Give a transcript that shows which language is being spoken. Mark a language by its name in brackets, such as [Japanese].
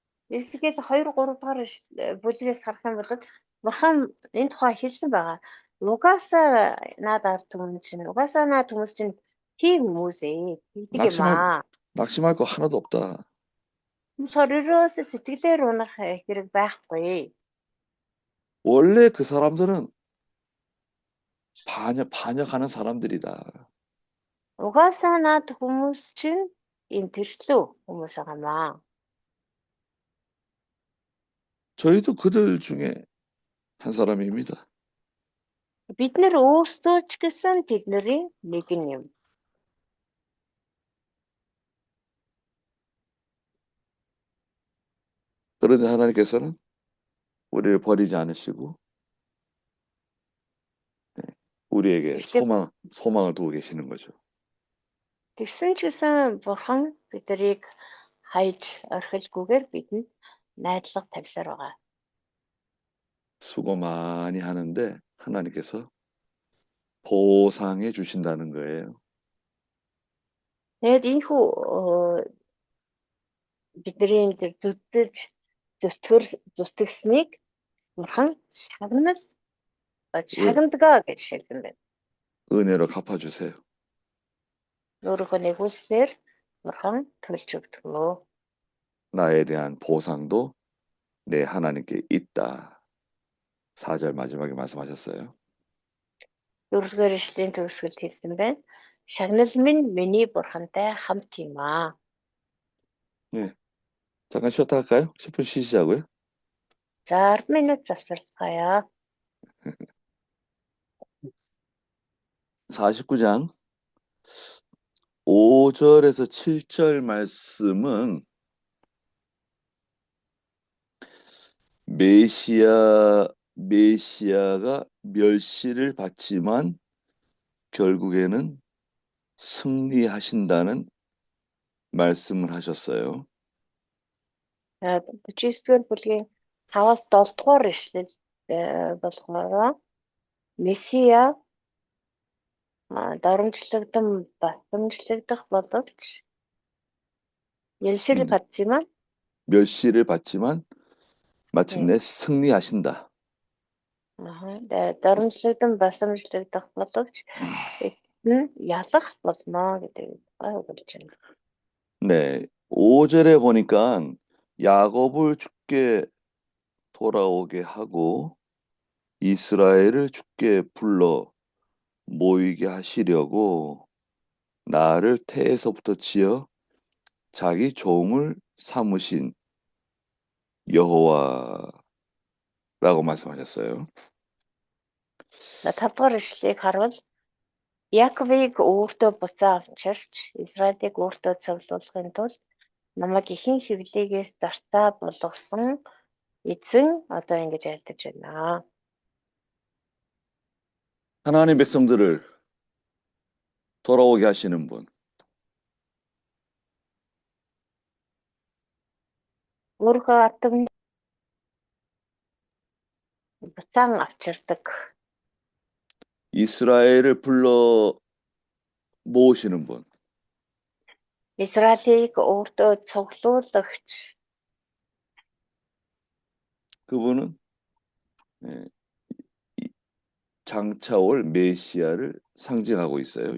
[Mongolian] Эсгээл 2 3 дахь бүлгээс харах юм бол бурхан энэ тухай хэлсэн байгаа. Угаасаа наад ард хүмүүс чинь тийм хүмүүс тэгдэг юм аа. [Korean] 낙심할 거 하나도 없다. [Mongolian] Сорроос сэтгэлээр унах хэрэг байхгүй. [Korean] 원래 그 사람들은 반역하는 사람들이다. [Mongolian] Угаасаа наад хүмүүс чинь энэ тэрслүү хүмүүс байгаамаа. [Korean] 저희도 그들 중에 한 사람입니다. [Mongolian] Бид нэр өөрсдөө ч гэсэн тэдний нэг юм. [Korean] 그런데 하나님께서는 우리를 버리지 않으시고 우리에게 소망을 두고 계시는 거죠. [Mongolian] Тэгсэн ч гэсэн бурхан биднийг хайж орхилгүйгээр бидэнд найдлага тавьсаар байгаа. [Korean] 수고 많이 하는데 하나님께서 보상해 주신다는 거예요. [Mongolian] Тэгэд ийхүү бидний тэр зүтгэснийг бурхан шагнадаг гэж хэлсэн байна. [Korean] 은혜로 갚아주세요. [Mongolian] Өөрөөхөө нэгүсээр бурхан төлж өгдөг. [Korean] 나에 대한 보상도 내 하나님께 있다. 4절 마지막에 말씀하셨어요. [Mongolian] 4-р эшлийн төгсгөлд хэлсэн байна. Шагнал минь миний бурхантай хамт юм аа. [Korean] 네. 잠깐 쉬었다 할까요? 10분 쉬시자고요. [Mongolian] За 10 минут завсарлцгаая. [Korean] 49장 5절에서 7절 말씀은 메시아가 멸시를 받지만 결국에는 승리하신다는 말씀을 하셨어요. [Mongolian] 49-р бүлгийн 5-аас 7 дугаар ишлэл болохоор Месиа дарамжлагдан басамжлагдах боловч [Korean] 열시를 받지만 멸시를 받지만 마침내 승리하신다. [Mongolian] дарамжлагдан басамжлагдах боловч ялах болно гэдэг өгүүлж байна. [Korean] 네, 5절에 보니까 야곱을 주께 돌아오게 하고 이스라엘을 주께 불러 모이게 하시려고 나를 태에서부터 지어 자기 종을 삼으신 여호와라고 말씀하셨어요. [Mongolian] 5 дугаар ишлэгийг харвал Яаковыг өөртөө буцаа авчирч Израилийг өөртөө цуглуулахын тулд намайг ихэн хэвлэгээс зарцаа болгосон эзэн одоо ингэж айлдаж байна. [Korean] 하나님 백성들을 돌아오게 하시는 분. [Mongolian] Өөрийнхөө ардам буцаан авчирдаг. [Korean] 이스라엘을 불러 모으시는 분. [Mongolian] Израилийг өөртөө цуглуулагч. [Korean] 그분은 장차 올 메시아를 상징하고 있어요.